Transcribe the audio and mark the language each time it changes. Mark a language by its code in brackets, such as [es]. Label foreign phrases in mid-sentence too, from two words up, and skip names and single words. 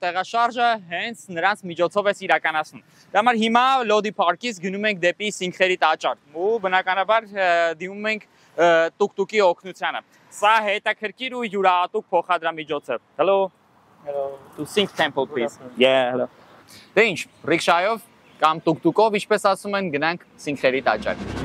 [hy] տեղաշարժը հենց նրանց միջոցով ես իրականացնում։ Դա համար հիմա Լոդի պարկից գնում ենք դեպի Սինքների տաճար ու բնականաբար դիմում ենք տուկտուկի օգնությանը։ Սա հետաքրքիր ու յուրահատուկ փոխադրամիջոց է։ Hello. [en] Hello. To Sink Temple please. Yeah, hello. [hy] Դե ինչ, ռիքշայով կամ տուկտուկով, ինչպես ասում են, գնանք Սինքերի տաճար։